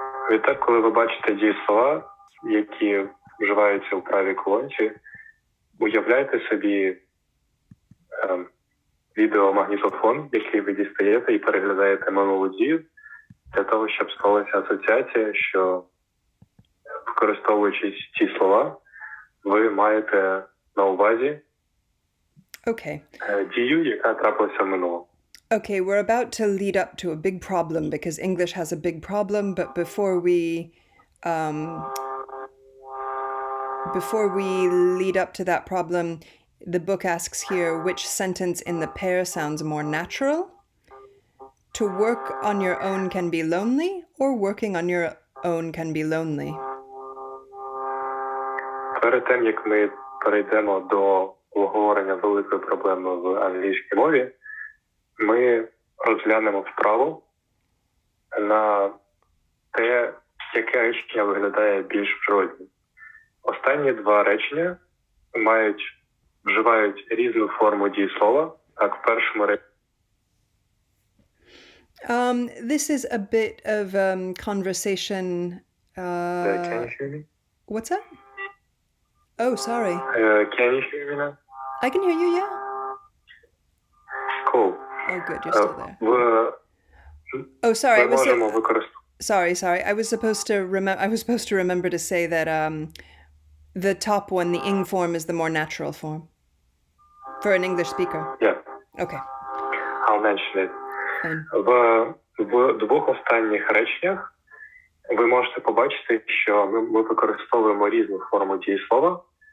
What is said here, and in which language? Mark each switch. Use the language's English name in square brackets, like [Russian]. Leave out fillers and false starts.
[Ukrainian] Відтак, коли ви бачите дієслова, які вживаються у правій колонці, уявляйте собі відеомагнітофон, який ви дістаєте і переглядаєте минулу дію, для того, щоб склалася асоціація, що, використовуючи ці слова, ви маєте на увазі дію, яка трапилася в минулому. [English] Okay, we're about to lead up to a big problem because English has a big problem, but before we lead up to that problem, the book asks here which sentence in the pair sounds more natural. To work on your own can be lonely, or working on your own can be lonely. [Ukrainian] Перед тим, як ми перейдемо до обговорення великої проблеми в англійській мові, ми розглянемо вправу на те, яке речення виглядає більш природнім. Останні два речення вживають різну форму дієслова. Так, в першому реченні. [English] This is a bit of conversation. Can you hear me? What's that? Oh, sorry. Can you hear me now? I can hear you, yeah. Cool. Oh, good, you're still there. Oh, sorry. Sorry. I was supposed to remember to say that the top one, the ing form, is the more natural form for an English speaker. Yeah. Okay. I'll mention it. Fine. [Ukrainian] В двох останніх реченнях ви можете побачити, що ми використовуємо різну форму дієслова.